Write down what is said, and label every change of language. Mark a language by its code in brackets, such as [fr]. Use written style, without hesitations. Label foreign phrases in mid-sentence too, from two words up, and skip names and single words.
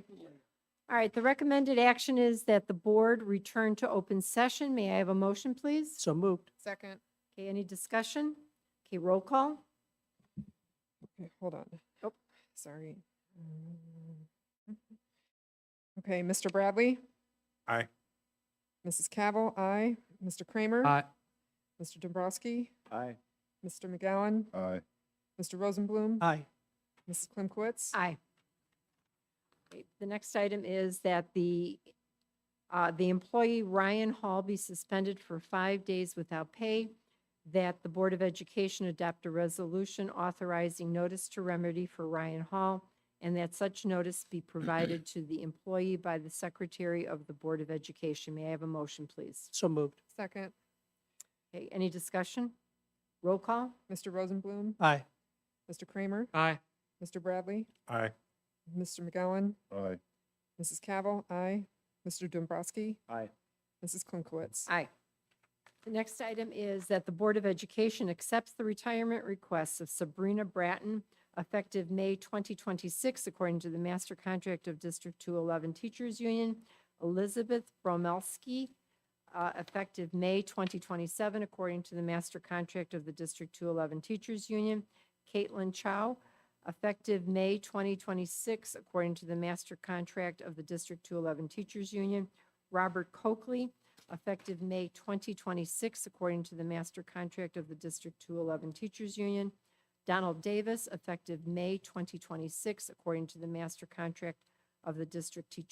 [en] All right, the recommended action is that the board return to open session. May I have a motion, please? So moved. Second. Okay, any discussion? Okay, roll call. Okay, hold on. Oh, sorry. Okay, Mr. Bradley? Aye. Mrs. Cavill, aye. Mr. Kramer? Aye. Mr. Dombrowski? Aye. Mr. McGowan? Aye. Mr. Rosenblum? Aye. Mrs. Klimkowitz? Aye. Okay, the next item is that the employee Ryan Hall be suspended for 5 days without pay, that the Board of Education adopt a resolution authorizing notice to remedy for Ryan Hall, and that such notice be provided to the employee by the Secretary of the Board of Education. May I have a motion, please? So moved. Second. Okay, any discussion? Roll call? Mr. Rosenblum? Aye. Mr. Kramer? Aye. Mr. Bradley? Aye. Mr. McGowan? Aye. Mrs. Cavill, aye. Mr. Dombrowski? Aye. Mrs. Klimkowitz? Aye. The next item is that the Board of Education accepts the retirement requests of Sabrina Bratton, effective May 2026, according to the master contract of District 211 Teachers Union, Elizabeth Bromelski, effective May 2027, according to the master contract of the District 211 Teachers Union, Caitlin Chow, effective May 2026, according to the master contract of the District 211 Teachers Union, Robert Coakley, effective May 2026, according to the master contract of the District 211 Teachers Union, Donald Davis, effective May 2026, according to the master contract of the District